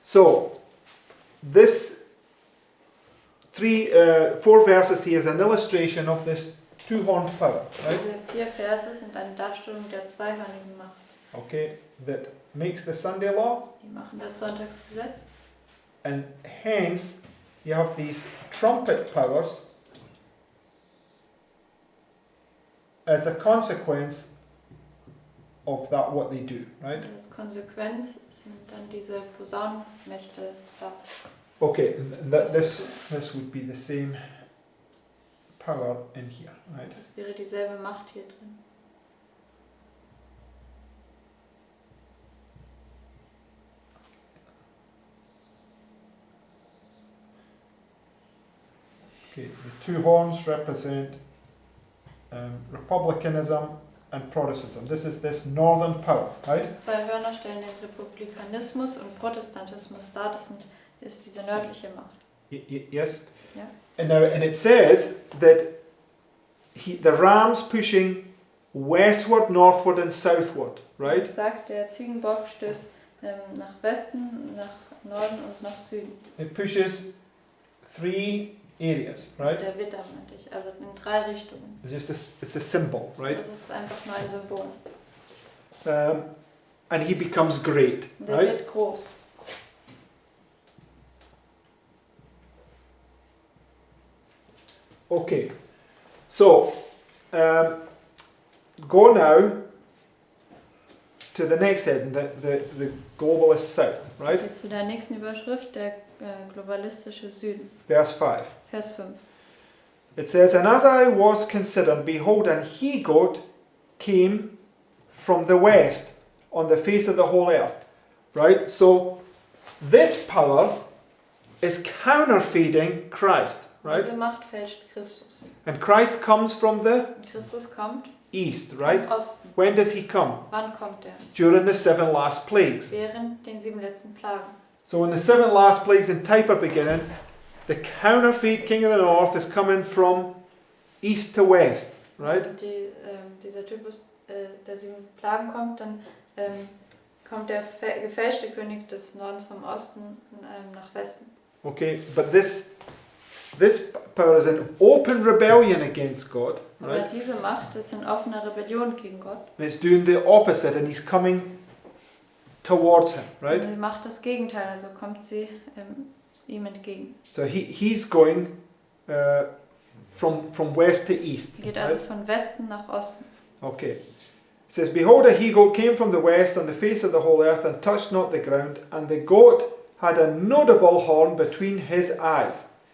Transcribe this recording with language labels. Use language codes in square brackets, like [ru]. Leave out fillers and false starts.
[en] So this 4 verses here is an illustration of this two-horned power, right? [de] Diese 4 Verse sind eine Darstellung der zweihörnigen Macht. [en] Okay, that makes the Sunday law, [de] Die machen das Sonntagsgesetz. [en] and hence you have these trumpet powers as a consequence of that, what they do, right? [de] Als Konsequenz sind dann diese Posaunenmächte da. [en] Okay, and this would be the same power in here, right? [de] Das wäre dieselbe Macht hier drin. [en] Okay, the two horns represent republicanism and Protestantism. This is this northern power, right? [de] Die zwei Hörner stellen den Republikanismus und Protestantismus dar. Das ist diese nördliche Macht. [en] Yes. Yeah. And it says that the ram's pushing westward, northward, and southward, right? [de] Es sagt, der Ziegenbock stößt nach Westen, nach Norden und nach Süden. [en] It pushes 3 areas, [de] Also [en] right? [de] der Witter meinte ich, also in 3 Richtungen. [en] It's a symbol, right? [de] Das ist einfach nur ein Symbol. [en] And he becomes great, [de] Und der [en] right? [de] wird groß. [en] Okay, so go now to the next heading, the globalist south, right? [de] Jetzt zu der nächsten Überschrift, der globalistische Süden. [en] Verse 5. [de] Vers 5. [en] It says, And as I was considering, behold, an he-goat came from the west on the face of the whole earth. Right? So this power is counterfeiting Christ. Right? [de] Diese Macht fälscht Christus. [en] And Christ comes from the [de] Und Christus kommt [en] east, right? [de] vom Osten. [en] When does he come? [de] Wann kommt er? [en] During the 7 last plagues. [de] Während den 7 letzten Plagen. [en] So when the 7 last plagues in type are beginning, the counterfeit king of the north is coming from east to west, right? [de] Und dieser Typus der 7 Plagen kommt, dann kommt der gefälschte König des Nordens vom Osten nach Westen. [en] Okay, but this power is an open rebellion against God, [de] Aber [en] right? [de] diese Macht ist in offener Rebellion gegen Gott. [en] And it's doing the opposite, and he's coming towards him, right? [de] Und sie macht das Gegenteil, also kommt sie ihm entgegen. [en] So he's going from west to east. [de] Sie geht also [en] Right? [de] von Westen nach Osten. [en] Okay. It says, Behold, a he-goat came from the west on the face of the whole earth and touched not the ground, and the goat had a notable horn between his eyes.